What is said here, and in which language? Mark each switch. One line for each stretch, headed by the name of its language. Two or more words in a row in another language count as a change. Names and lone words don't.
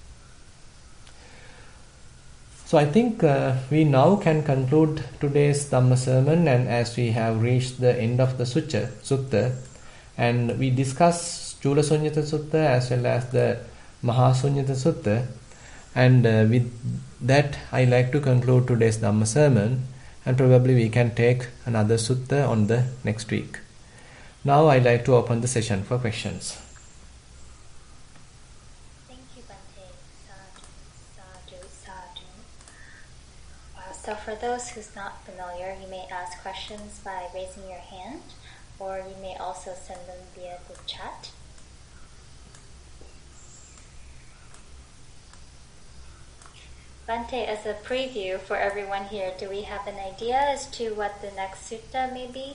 English: So I think we now can conclude today's Dhamma sermon, and as we have reached the end of the Sutta, and we discussed Chula Sunyata Sutta as well as the Maha Sunyata Sutta, and with that I like to conclude today's Dhamma sermon, and probably we can take another sutta on the next week. Now I like to open the session for questions. Thank you,
Pali: Bhante. Sadhu, sadhu.
English: So for those who's not familiar, you may ask questions by raising your hand, or you may also send them via the chat. Bhante, as a preview for everyone here, do we have an idea as to what the next sutta may be?